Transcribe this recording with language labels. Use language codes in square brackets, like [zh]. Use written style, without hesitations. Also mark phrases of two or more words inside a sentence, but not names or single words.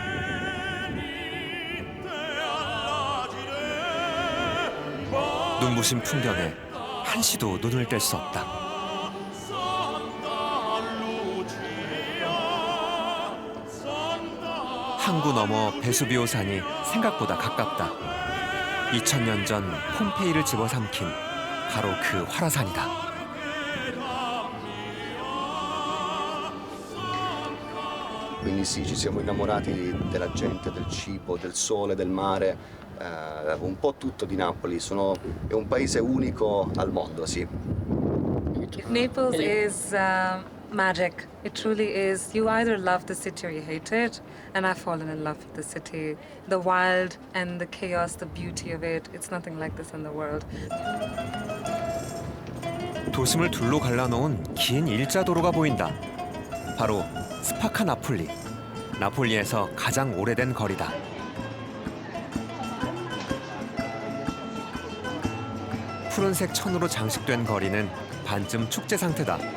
[ko] 눈부신 풍경에 한시도 눈을 뗄 수 없다. 항구 너머 베수비오 산이 생각보다 가깝다. 2000년 전 폼페이를 집어삼킨 바로 그 활화산이다. [it] Quindi sì, ci siamo innamorati della gente, del cibo, del sole, del mare, un po' tutto di Napoli. È un paese unico al mondo, sì. [en] Naples is magic. It truly is. You either love the city or you hate it. And I've fallen in love with the city. The wild and the chaos, the beauty of it. It's nothing like this in the world. [ko] 도심을 둘로 갈라놓은 긴 일자도로가 보인다. 바로 스파카 나폴리. 나폴리에서 가장 오래된 거리다. 푸른색 천으로 장식된 거리는 반쯤 축제 상태다.